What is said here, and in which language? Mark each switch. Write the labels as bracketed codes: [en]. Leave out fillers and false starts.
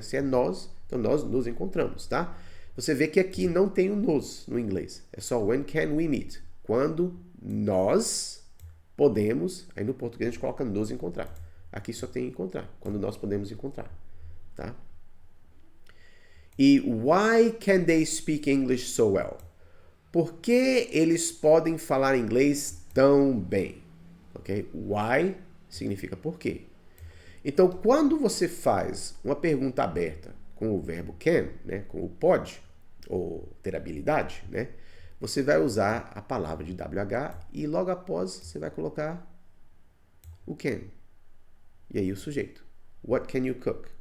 [pt] Se é nós, então nós nos encontramos. Tá? Você vê que aqui não tem o nos no inglês. É só [en] when can we meet? [pt] Quando nós podemos... Aí no português a gente coloca nos encontrar. Aqui só tem encontrar. Quando nós podemos encontrar. Tá? [en] E why can they speak English so well? [pt] Por que eles podem falar inglês tão bem? Ok? Why significa por quê. Então, quando você faz uma pergunta aberta com o verbo can, né, com o pode, ou ter habilidade, né, você vai usar a palavra de WH e logo após você vai colocar o can. E aí o sujeito. [en] What can you cook?